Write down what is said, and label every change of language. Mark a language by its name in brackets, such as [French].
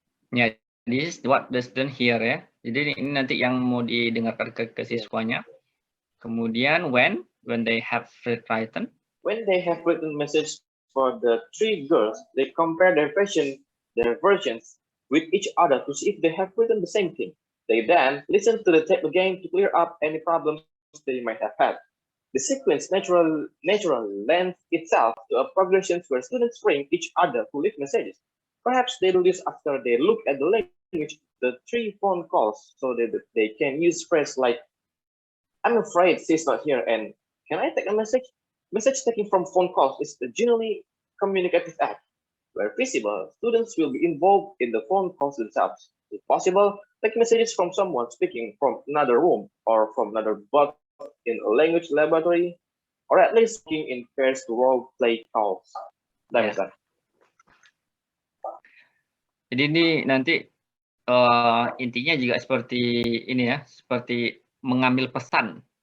[English] Ya, this is what the student hear ya. [Indonesian] Jadi ini nanti yang mau didengarkan ke siswanya. [English] Kemudian when they have written. When they have written message for the 3 girls, they compare their versions with each other to see if they have written the same thing. They then listen to the tape again to clear up any problems they might have had. The sequence naturally lends itself to a progression where students ring each other to leave messages. Perhaps they do this after they look at the language, the 3 phone calls, so that they can use phrases like, I'm afraid she's not here, and can I take a message? Message taking from phone calls is a genuinely communicative act. Where feasible, students will be involved in the phone calls themselves. If possible, take messages from someone speaking from another room or from another booth in a language laboratory, or at least speaking in pairs to role play calls. [Indonesian] Jadi ini nanti intinya juga seperti ini ya, seperti mengambil pesan.